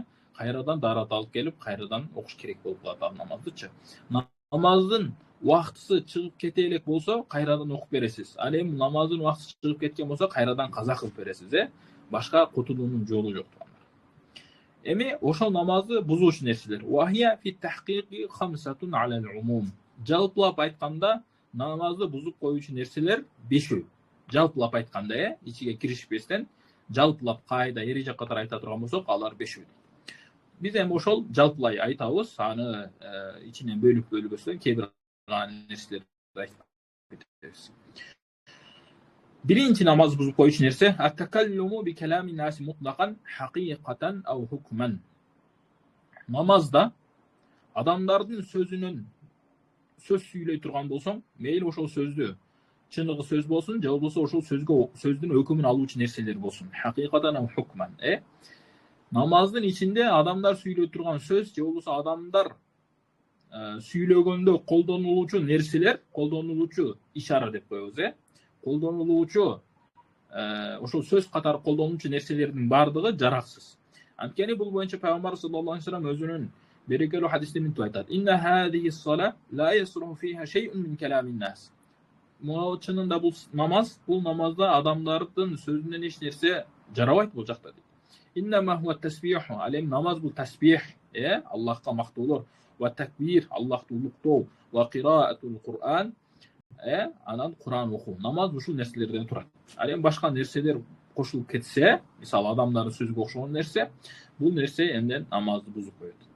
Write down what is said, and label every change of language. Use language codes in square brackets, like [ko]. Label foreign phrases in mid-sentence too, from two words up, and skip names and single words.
[ky] Кайрадан даарат алып келип, кайрадан окуш керек болуп калат ал намаздычы. Намаздын убактысы чыгып кете элек болсо, кайрадан окуп бересиз. Ал эми намаздын убактысы чыгып кеткен болсо, кайрадан каза кылып бересиз, Башка кутулуунун жолу жок. Эми ошол намазды бузуучу нерселер. [ar] وهي في التحقيق خمسة على العموم. [ky] Жалпылап айтканда, намазды бузуп коюучу нерселер 5. Жалпылап айтканда, ичиге киришпестен, жалпылап кайда эреже катары айта турган болсок, алар 5. Биз эми ошол жалпылай айтабыз, аны ичинен бөлүп-бөлүбөстөн кээ бир нерселерди айтып кетебиз. Биринчи намаз бузуп коюучу нерсе [ar] التكلم بكلام الناس مطلقا حقيقة أو حكما. [ky] Намазда адамдардын сөзүнөн сөз сүйлөй турган болсоң, мейли ошол сөздү чыныгы сөз болсун, же болбосо ошол сөздүн өкүмүн алуучу нерселер болсун. [ar] حقيقة أو حكما. [ky] Намаздын ичинде адамдар сүйлөй турган сөз, же болбосо адамдар сүйлөгөндө колдонулуучу нерселер, колдонулуучу ишара деп коебуз, колдонулуучу ошол сөз катары колдонулуучу нерселердин бардыгы жараксыз. Анткени бул боюнча пайгамбар [ar] صلى الله عليه وسلم [ky] өзүнүн берекелүү хадисте мынтип айтат: [ar] "إن هذه الصلاة لا يصلح فيها شيء من كلام الناس." [ky] Чынында бул намазда адамдардын сөзүнөн эч нерсе жарабайт бул жакта дейт. [ar] إنما هو التسبيح, [ky] алем намаз бул тасбих, Аллахка мактоолор, [ar] والتكبير, [ky] Аллахты улуктоо, [ar] وقراءة القرآن, [ky] анан Кур'ан окуу. Намаз ушул нерселерден турат. Алем башка нерселер кошулуп кетсе, мисалы адамдардын сөзүгө окшогон нерсе, бул нерсе эмден намазды бузуп коет.